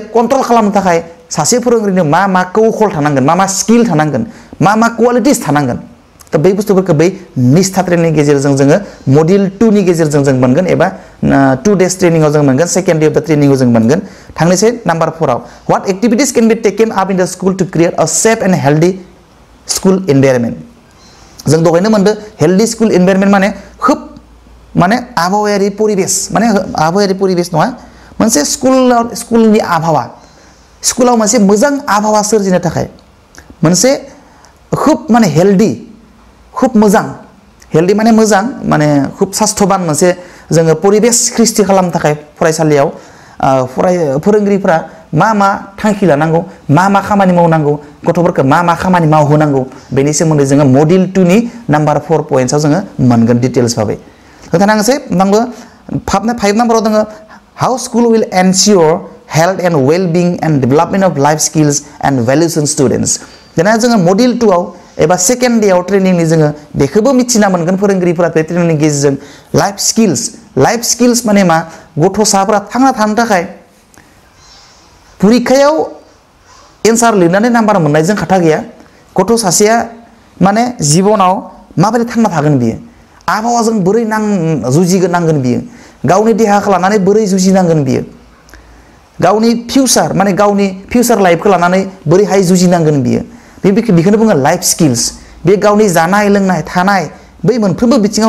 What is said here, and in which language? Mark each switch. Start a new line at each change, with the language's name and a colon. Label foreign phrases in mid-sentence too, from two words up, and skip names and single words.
Bodo: कन्ट्रल खालामनो थाखाय सासे फोरोंगिरिनो मा कौशल थानांगोन मा स्किल थानांगोन मा क्वालिटिस थानांगोन दा बै बुस्थुफोरखौ बै निष्ठा ट्रेनिंनि गेजेरजों जोङो मड्यूल 2 नि गेजेरजों जों मोनगोन एबा
English: 2 days
Bodo: ट्रेनिंआव जों मोनगोन
English: second day of the training
Bodo: जों मोनगोन थांनोसै नाम्बार 4
English: o what activities can be taken up in the school to create a safe and healthy school environment
Bodo: जों दहायनो मोनदो
English: healthy school environment
Bodo: माने खोब माने आबहावायारि परिबेश माने आबहावायारि परिबेश नङा मोनसे स्कुलनि आबहावा स्कुलाव मोनसे मोजां आबहावा सोरजिनो थाखाय मोनसे खोब माने हेल्दी खूब मोजां हेल्दी माने मोजां माने खूब सास्थबान मोनसे जोङो परिबेश सृष्टि खालामनो थाखाय फरायसालियाव फोरोंगिरिफोरा मा थांखि लानांगौ मा खामानि मावनांगौ गथ'फोरखौ मा खामानि मावहोनांगौ बेनि सोमोन्दै जोङो मड्यूल 2 नि नाम्बार 4 पॉइंट्सआव जोङो मोनगोन डिटेल्स भाबै होथानांगोसै नांगौ 5 नाम्बाराव दोङो
English: how school will ensure health and well being and development of life skills and values in students
Bodo: दाना जोङो मड्यूल 2 आव एबा
English: second day
Bodo: आव ट्रेनिंनि जोङो बेखौबो मिथिना मोनगोन फोरोंगिरिफोरा बे ट्रेनिंनि गेजेरजों
English: life skills
Bodo: माने मा गथ'साफोरा थांना थानो थाखाय परीक्षायाव एन्सार लिरनानै नाम्बार मोननायजों खोथा गैया गथ' सासेया माने जिबनाव माबायदि थांना थागोन बियो आबहावाजों बोरै जुजिनांगोन बियो गावनि देहाखौ लानानै बोरै जुजिनांगोन बियो गावनि फिउचार माने गावनि
English: future lifeखौ
Bodo: लानानै बोरैहाय जुजिनांगोन बियो बेखौनो बुङो
English: life skills
Bodo: बे गावनि जानाय लोंनाय थानाय बै मोनफ्रोमबो बिथिङाव